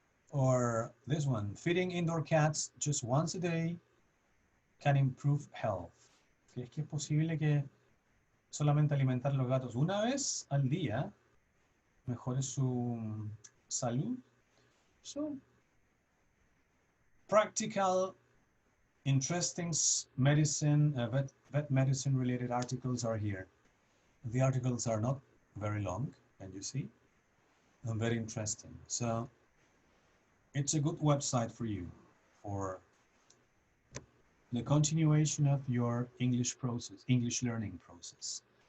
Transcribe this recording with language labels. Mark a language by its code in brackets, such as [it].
[en] Or this one, feeding indoor cats just once a day can improve health. [es] Es que es posible que solamente alimentar a los gatos una vez al día mejore su salud. [en] So, practical, interesting medicine, vet medicine related articles are here. The articles are not very long, can you see? And very interesting. So it's a good website for you for the continuation of your English process, English learning process.